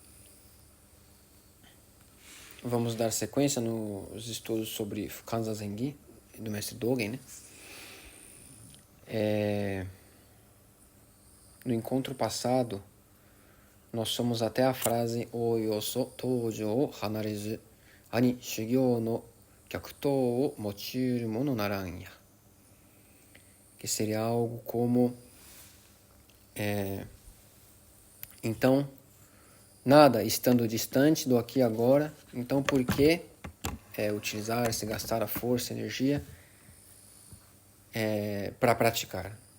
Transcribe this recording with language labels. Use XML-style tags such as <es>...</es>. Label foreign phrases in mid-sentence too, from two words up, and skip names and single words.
<pt>Vamos dar sequência nos estudos sobre Fukan Zazen, do mestre Dogen, né? No encontro passado, nós somos até a frase</pt> <ja>大都、当処を離れず、豈に修行の脚頭を用うるものならんや,</ja> <pt>que seria algo como então, nada estando distante do aqui e agora, então por que utilizar, se gastar a força, a energia para praticar?</pt>